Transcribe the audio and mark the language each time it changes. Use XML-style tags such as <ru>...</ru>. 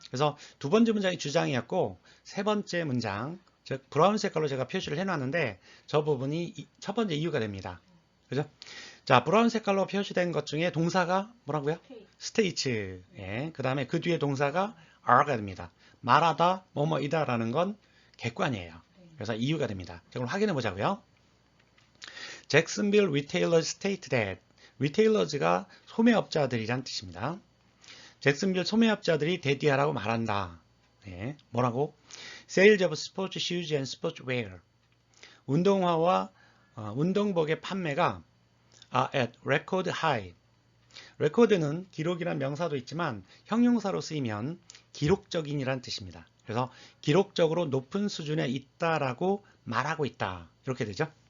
<ko>그래서 두 번째 문장이 주장이었고, 세 번째 문장, 즉 브라운 색깔로 제가 표시를 해놨는데, 저 부분이 첫 번째 이유가 됩니다. 그죠? 자, 브라운 색깔로 표시된 것 중에 동사가 뭐라고요? 스테이츠. 예, 그 다음에 그 뒤에 동사가 are가 됩니다. 말하다, 뭐뭐이다 라는 건 객관이에요. 그래서 이유가 됩니다. 자, 그럼 확인해 보자고요.</ko> <en>Jacksonville retailers state that retailers가</en> <ko>소매업자들이란 뜻입니다. 잭슨빌 소매업자들이 대디하라고 말한다. 네, 뭐라고?</ko> <en>Sales of sports shoes and sportswear.</en> <ko>운동화와 운동복의 판매가</ko> <en>at record high.</en> <ko>record는 기록이란 명사도 있지만 형용사로 쓰이면 기록적인이란 뜻입니다. 그래서 기록적으로 높은 수준에 있다라고 말하고 있다. 이렇게 되죠.</ko>